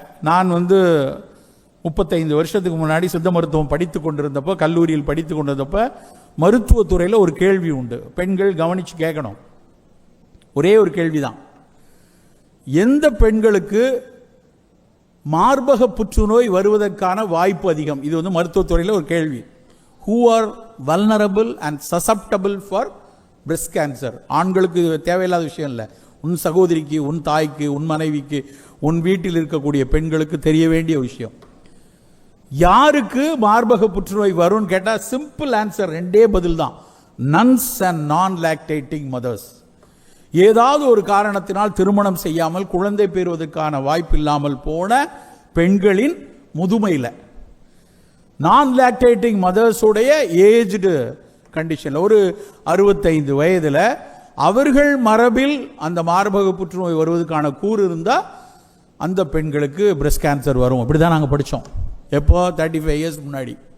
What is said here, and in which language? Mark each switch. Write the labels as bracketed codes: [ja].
[ta] நான் 35 வருஷத்துக்கு முன்னாடி சித்த மருத்துவம் படித்து கொண்டிருந்தப்போ, கல்லூரியில் படித்து கொண்டிருந்தப்போ மருத்துவத்துறையில் ஒரு கேள்வி உண்டு. பெண்கள் கவனித்து கேட்கணும். ஒரே ஒரு கேள்விதான். எந்த பெண்களுக்கு மார்பக புற்றுநோய் வருவதற்கான வாய்ப்பு அதிகம்? இது மருத்துவத்துறையில் ஒரு கேள்வி. [en] Who are vulnerable and susceptible for breast cancer? [ta] ஆண்களுக்கு தேவையில்லாத விஷயம் இல்லை. உன் சகோதரிக்கு, உன் தாய்க்கு, உன் மனைவிக்கு, உன் வீட்டில் இருக்கக்கூடிய பெண்களுக்கு தெரிய வேண்டிய விஷயம். யாருக்கு மார்பக புற்றுநோய் வரும்னு கேட்டால் சிம்பிள் ஆன்சர், 2 பதில் தான். நன்ஸ் அண்ட் நான் லாக்டேட்டிங் மதர்ஸ். ஏதாவது ஒரு காரணத்தினால் திருமணம் செய்யாமல் குழந்தை பெறுவதற்கான வாய்ப்பு இல்லாமல் போன பெண்களின் முதுமையில், நான் லாக்டேட்டிங் மதர்ஸுடைய ஏஜ்டு கண்டிஷனில் ஒரு 65 வயதில் அவர்கள் மரபில் அந்த மார்பக புற்றுநோய் வருவதற்கான கூறு இருந்தால் அந்த பெண்களுக்கு பிரஸ்ட் கேன்சர் வரும். அப்படி தான் நாங்கள் படித்தோம். எப்போ? 35 இயர்ஸ் முன்னாடி.